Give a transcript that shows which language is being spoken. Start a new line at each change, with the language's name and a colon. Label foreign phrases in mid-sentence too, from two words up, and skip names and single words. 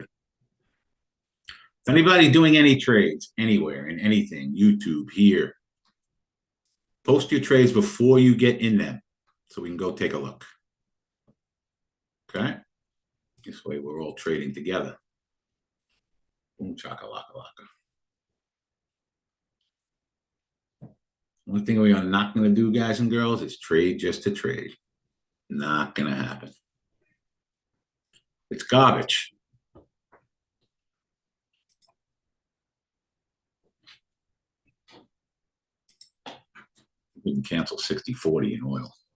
English: If anybody doing any trades anywhere in anything, YouTube, here, post your trades before you get in them so we can go take a look. Okay? This way we're all trading together. Boom, chaka-laka-laka. One thing we are not going to do, guys and girls, is trade just to trade. Not going to happen. It's garbage. We can cancel 60.40 in oil.